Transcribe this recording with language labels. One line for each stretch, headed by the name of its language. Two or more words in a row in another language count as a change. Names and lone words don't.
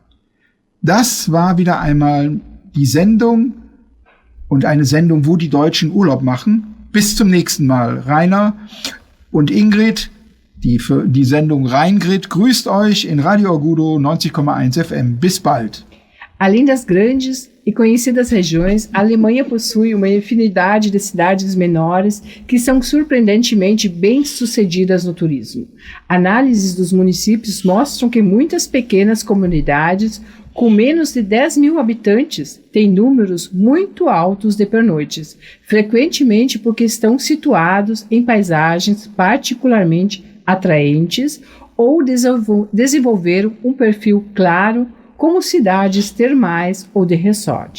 German: Das war wieder einmal die Sendung und eine Sendung, wo die Deutschen Urlaub machen. Bis zum nächsten Mal. Rainer und Ingrid, die Sendung Rheingrid, grüßt euch in Radio Agudo 90,1 FM. Bis bald.
Portuguese: Além das grandes e conhecidas regiões, a Alemanha possui uma infinidade de cidades menores que são surpreendentemente bem-sucedidas no turismo. Análises dos municípios mostram que muitas pequenas comunidades com menos de 10 mil habitantes têm números muito altos de pernoites, frequentemente porque estão situados em paisagens particularmente atraentes ou desenvolveram um perfil claro como cidades termais ou de resort.